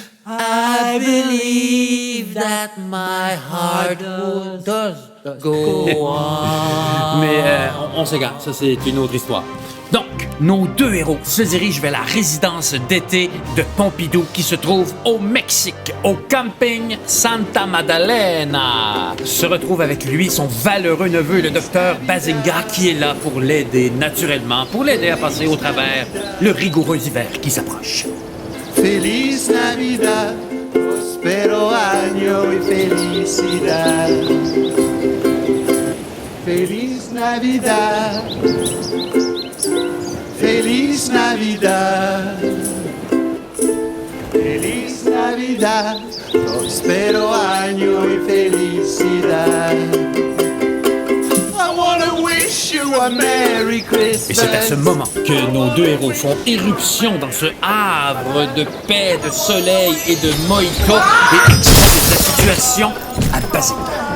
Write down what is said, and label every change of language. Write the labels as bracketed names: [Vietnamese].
[English] I believe that my heart does go on. [French] Mais on s'égare, ça, c'est une autre histoire. Donc, nos deux héros se dirigent vers la résidence d'été de Pompidou qui se trouve au Mexique, au camping Santa Madalena. Se retrouve avec lui son valeureux neveu, le docteur Bazinga, qui est là pour l'aider naturellement, pour l'aider à passer au travers le rigoureux hiver qui s'approche. [Spanish] Feliz Navidad, prospero año y felicidad. Feliz Navidad, Feliz Navidad, Feliz Navidad, prospero año y felicidad. [English] I wanna wish you a Merry Christmas. [French] Et c'est à ce moment que nos deux héros font éruption dans ce havre de paix, de soleil et de mojito et exposent la situation à Bazinga.